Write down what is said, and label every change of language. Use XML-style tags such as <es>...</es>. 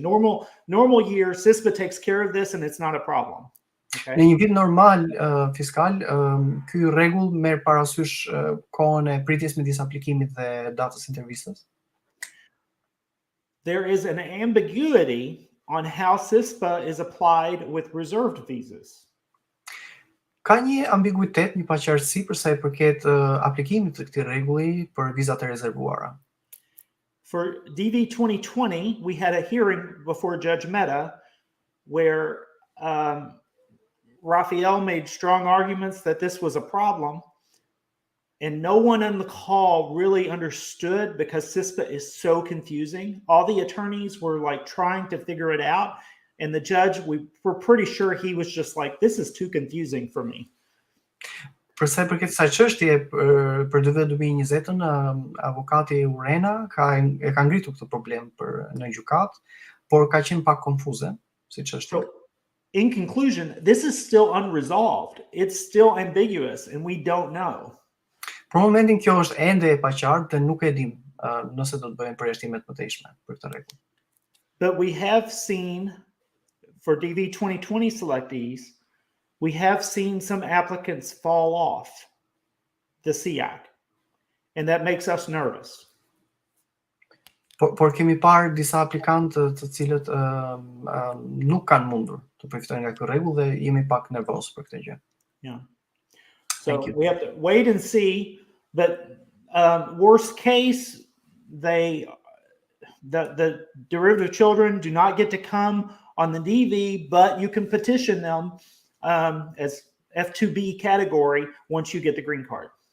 <en>Normal year, CISPA takes care of this and it's not a problem. Okay.</en> <sq>Në një vit normal fiskal, ky rregull merr parasysh kohën e pritjes midis aplikimit dhe datës intervistës.</sq> <en>There is an ambiguity on how CISPA is applied with reserved visas.</en> <sq>Ka një ambiguitet, një paqartësi për sa i përket aplikimit të këtij rregulli për vizat e rezervuara.</sq> <en>For DV 2020, we had a hearing before Judge Mehta where Raphael made strong arguments that this was a problem, and no one on the call really understood because CISPA is so confusing. All the attorneys were like trying to figure it out, and the judge, we were pretty sure he was just like, this is too confusing for me.</en> <sq>Për sa i përket kësaj çështje për DV 2020-ën, avokati Urena e ka ngritur këtë problem në gjykatë, por ka qenë pak konfuze si çështje.</sq> <en>In conclusion, this is still unresolved. It's still ambiguous, and we don't know.</en> <sq>Për momentin kjo është ende e paqartë dhe nuk e dim nëse do të bëhen përjashtimet më të mëtejshme për këtë rregull.</sq> <en>But we have seen, for DV 2020 selectees, we have seen some applicants fall off the SIAC, and that makes us nervous.</en> <sq>Por kemi parë disa aplikantë të cilët nuk kanë mundur të përfitojnë nga ky rregull dhe jemi pak nervoz për këtë gjë.</sq> <en>Yeah. So we have to wait and see, but worst case, the derivative children do not get to come on the DV, but you can petition them as F2B category once you get the green card.</en>